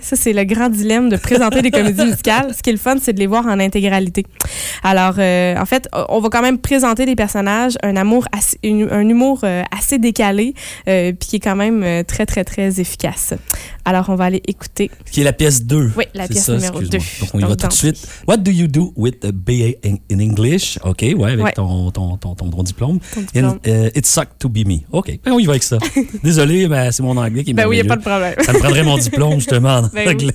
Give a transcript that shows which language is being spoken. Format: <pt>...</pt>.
<fr>Ça, c'est le grand dilemme de présenter des comédies musicales. Ce qui est le fun, c'est de les voir en intégralité. Alors, en fait, on va quand même présenter des personnages, un humour assez décalé, puis qui est quand même très, très, très efficace. Alors, on va aller écouter... Qui est la pièce 2. Oui, la pièce numéro 2. Donc, on y va tout de suite.</fr> <en>What do you do with a BA in English?</en> <fr>OK, ouais, avec ton diplôme.</fr> <en>It sucked to be me.</en> <fr>OK, ben, on y va avec ça. Désolé, mais c'est mon anglais qui m'a dit. Ben oui, il n'y a pas de problème. Ça me prendrait mon diplôme, justement, en anglais.</fr>